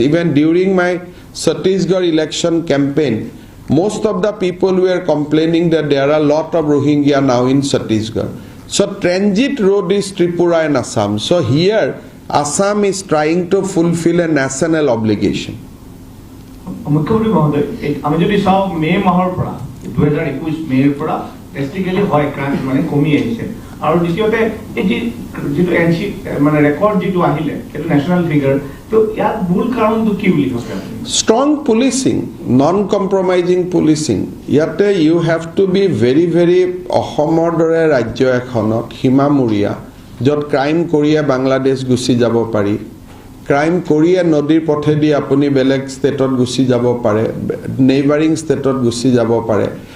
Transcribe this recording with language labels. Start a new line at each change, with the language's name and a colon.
English: Even during my Chhattisgarh election campaign, most of the people were complaining that there are a lot of Rohingya now in Chhattisgarh. So transit road is Tripura and Assam. So here Assam is trying to fulfill a national obligation.
Assamese: মুখ্যমন্ত্রী মহোদয়, আমি যদি চাওঁ মে মাহৰ পৰা 2021 মেৰ পৰা ড্ৰাষ্টিকেলি হয় ক্ৰাইম মানে কমি আহিছে, আৰু দ্বিতীয়তে এই যিটো এনচি মানে ৰেকৰ্ড যিটো আহিলে সেইটো নেশ্যনেল ফিগাৰ, তো ইয়াত মূল কাৰণটো কি বুলি ভাবে?
English: Strong policing, non-compromising policing.
Assamese: Yate
English: you have to be very
Assamese: অসমৰ দৰে ৰাজ্য এখনত সীমামূৰীয়া য'ত ক্ৰাইম কৰিয়ে বাংলাদেশ গুচি যাব পাৰি, ক্ৰাইম কৰিয়ে নদীৰ পথেদি আপুনি বেলেগ ষ্টেটত গুচি যাব পাৰে, নেইবাৰিং ষ্টেটত গুচি যাব পাৰে।